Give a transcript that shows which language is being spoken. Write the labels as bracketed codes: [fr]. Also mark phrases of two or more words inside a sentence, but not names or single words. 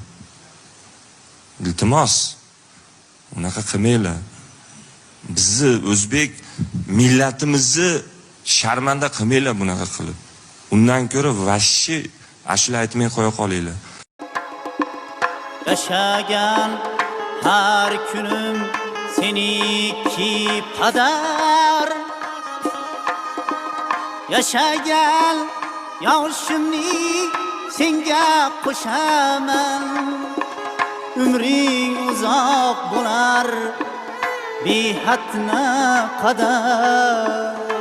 [uz] Iltimos, unaqa qilmanglar. Bizni o'zbek millatimizni sharmanda qilmanglar bunaqa qilib. Undan ko'ra vashshi ashula aytmay qo'ya qolinglar. [tr] Yaşagan her günüm seniki kadar. [uz] Yaşagan yaşımni senga qo'shaman. Umring uzoq bo'lar behatna qadar.